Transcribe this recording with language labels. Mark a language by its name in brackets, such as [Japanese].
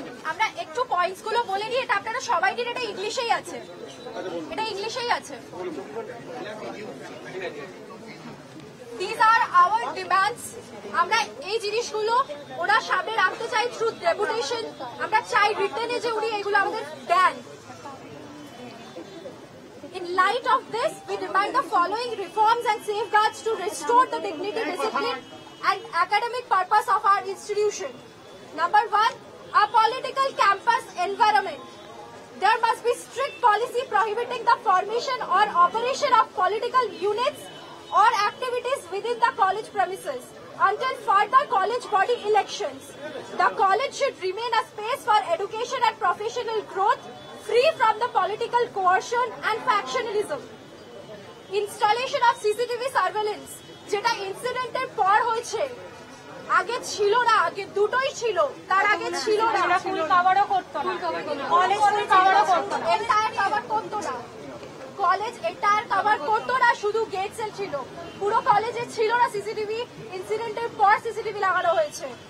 [Bangla] আমরা একটু পয়েন্টস গুলো বলে নিই, এটা আপনারা সবাই দিন, এটা ইংলিশেই আছে, এটা ইংলিশেই আছে। [English] These are our demands. [Bangla] আমরা এই জিনিসগুলো ওরা সামনে রাখতে চাই থ্রু ডেপুটেশন। আমরা চাই রিটেনে যে উনি এগুলো আমাদের দেন। [English] In light of this, we demand the following reforms and safeguards to restore the dignity, discipline and academic purpose of our institution. Number 1, a political campus environment. There must be strict policy prohibiting the formation or operation of political units or activities within the college premises until further college body elections. The college should remain a space for education and professional growth, free from the political coercion and factionalism. Installation of CCTV surveillance, [Bangla] যেটা ইনসিডেন্টের পর হয়েছে, আগে ছিল না, আগে দুটোই ছিল, তার আগে ছিল না, ফুল কভারও করতো না, কলেজ ফুল কভারও করতো না, এন্টায়ার কভার করতো না, কলেজ এন্টায়ার কভার করতো না, শুধু গেট সেল ছিল, পুরো কলেজে ছিল না সিসিটিভি, ইনসিডেন্টের পর সিসিটিভি লাগানো হয়েছে।